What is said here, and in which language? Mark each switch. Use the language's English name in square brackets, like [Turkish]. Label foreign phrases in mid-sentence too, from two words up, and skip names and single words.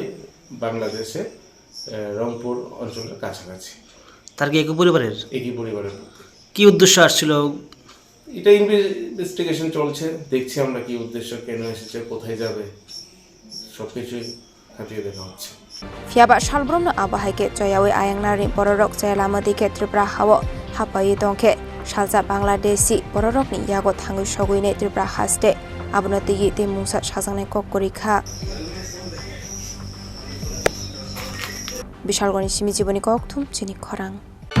[Bangla] বাংলাদেশে রংপুর অঞ্চলের কাছাকাছি তার কি একই পরিবারের কি উদ্দেশ্য আসছিল এটা ইনভেস্টিগেশন চলছে দেখছি আমরা কি উদ্দেশ্য কেন এসেছে কোথায় যাবে সবকিছুই খতিয়ে দেখা হচ্ছে [Kok Borok] Fiaba Shalbromno Abahaike Joyawi Ayangnari Bororok Jailamadike Tripura Hawo Hapayi Donke Shalza Bangladeshi Bororokni Yago Thangu Shoguine Tripura Haste Abunati Yite Musa Shazangne Kokorikha Bishalgoni Shimijiboni Koktum Chini Khorang